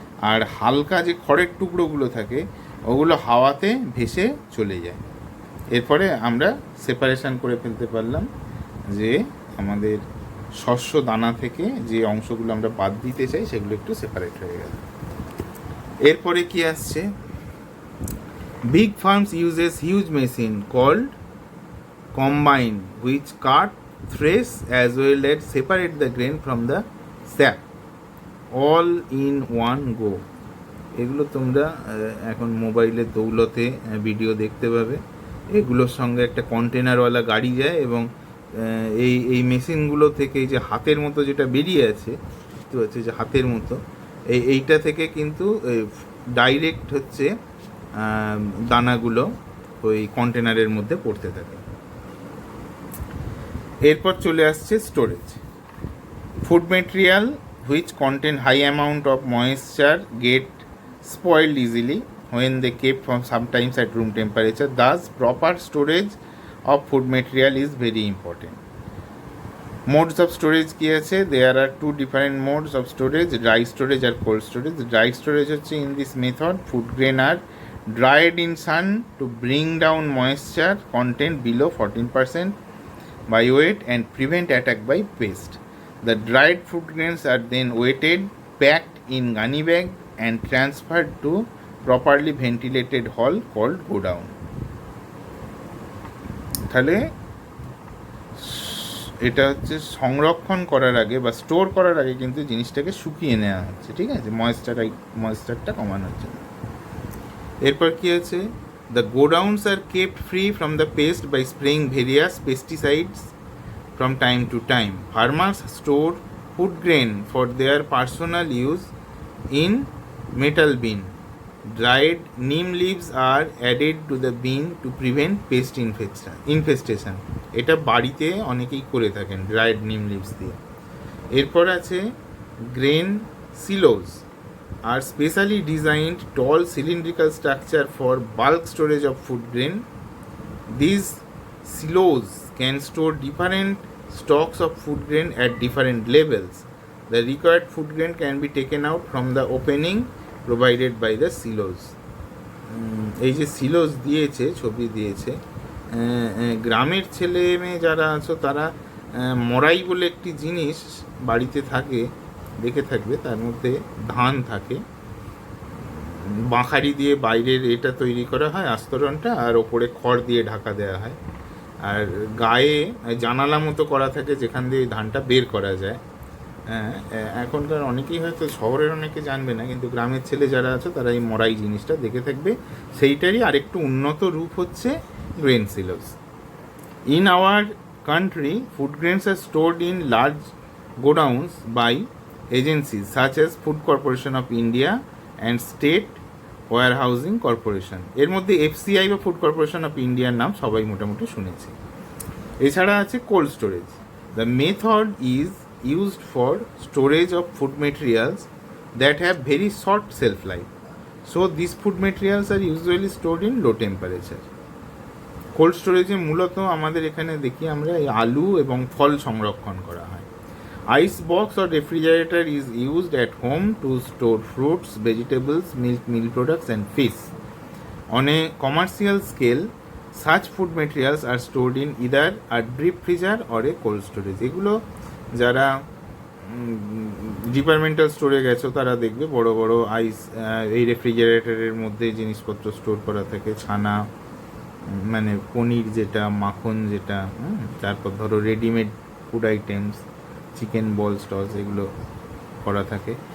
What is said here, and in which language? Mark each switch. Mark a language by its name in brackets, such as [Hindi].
[Bangla] আর হালকা যে খড়ের টুকরোগুলো থাকে ওগুলো হাওয়াতে ভেসে চলে যায়। এরপরে আমরা সেপারেশন করে ফেলতে পারলাম, যে আমাদের শস্য দানা থেকে যে অংশগুলো আমরা বাদ দিতে চাই সেগুলো একটু সেপারেট হয়ে গেল। এরপরে কি আসছে, [English] big farms uses huge machine called combine which cut, thresh as well as separate the grain from the sap all in one go. [Bangla] এগুলো তোমরা এখন মোবাইলের দৌলতে ভিডিও দেখতে পাবে। এগুলোর সঙ্গে একটা কন্টেনারওয়ালা গাড়ি যায় এবং এই মেশিনগুলো থেকে এই যে হাতের মতো যেটা বেরিয়ে আছে, বুঝতে পারছি যে হাতের মতো, এইটা থেকে কিন্তু ডাইরেক্ট হচ্ছে দানাগুলো ওই কন্টেনারের মধ্যে পড়তে থাকে। এরপর চলে আসছে storage. [English] Food material which contain high amount of moisture get spoiled easily when they kept from sometimes at room temperature. Thus proper storage of food material is very important. Modes of storage [Bangla] কি আছে? [English] There are two different modes of storage, dry storage আর cold storage. Dry storage হচ্ছে in this method food grain are dried in sun to bring down moisture content below 14% by weight and prevent attack by pest. The dried food grains are then weighted, packed in gunny bag and transferred to properly ventilated hall called godown. [Bangla] তাহলে এটা হচ্ছে সংরক্ষণ করার আগে বা store করার আগে কিন্তু জিনিসটাকে শুকিয়ে নেওয়া হচ্ছে, ঠিক আছে, ময়েশ্চারটা কমানোর জন্য। এরপর কি আছে, [English] The godowns are kept free from the pest by spraying various pesticides from time to time. Farmers store food grain for their personal use in metal bin. Dried neem leaves are added to the bean to prevent pest infestation. [Bangla] এটা বাড়িতে অনেকেই করে থাকেন dried নিম leaves দিয়ে। এরপর আছে [English] Grain silos are specially designed tall cylindrical structure for bulk storage of food grain. This silos can store different stocks of food grain at different levels. The required food grain can be taken out from the opening provided by the silos. [Bangla] এই যে silos দিয়েছে, ছবি দিয়েছে, গ্রামের ছেলে মেয়ে যারা আছো তারা মরাই বলে একটি জিনিস বাড়িতে থাকে, দেখে থাকবে, তার মধ্যে ধান থাকে, বাঁখারি দিয়ে বাইরের এটা তৈরি করা হয় আস্তরণটা, আর ওপরে খড় দিয়ে ঢাকা দেওয়া হয়, আর গায়ে জানালা মতো করা থাকে যেখান দিয়ে ধানটা বের করা যায়। এখনকার অনেকেই হয়তো শহরের অনেকে জানবে না, কিন্তু গ্রামের ছেলে যারা আছে তারা এই মরাই জিনিসটা দেখে থাকবে। সেইটারই আরেকটু উন্নত রূপ হচ্ছে grain silos. [English] In our country food grains are stored in large godowns by agencies such as Food Corporation of India and State Warehousing Corporation. [Bangla] এর মধ্যে এফসিআই বা ফুড কর্পোরেশন অফ ইন্ডিয়ার নাম সবাই মোটামুটি শুনেছে। এছাড়া আছে cold storage. [English] The method is used for storage of food materials that have very short shelf life. So these food materials are usually stored in low temperature. [Bangla] Cold স্টোরেজে মূলত আমাদের এখানে দেখি আমরা এই আলু এবং ফল সংরক্ষণ করা হয়। [English] Ice box or refrigerator is used at home to store fruits, vegetables, milk, meal products and fish. On a commercial scale, such food materials are stored in either a deep freezer or a cold storage. [Bangla] এগুলো যারা departmental স্টোরে গেছো তারা দেখবে বড় বড় আইস এই রেফ্রিজারেটরের মধ্যে জিনিসপত্র স্টোর করা থাকে, ছানা মানে পনির যেটা, মাখন যেটা, তারপর ধরো রেডিমেড ফুড আইটেমস, চিকেন বলস টলস, এগুলো করা থাকে।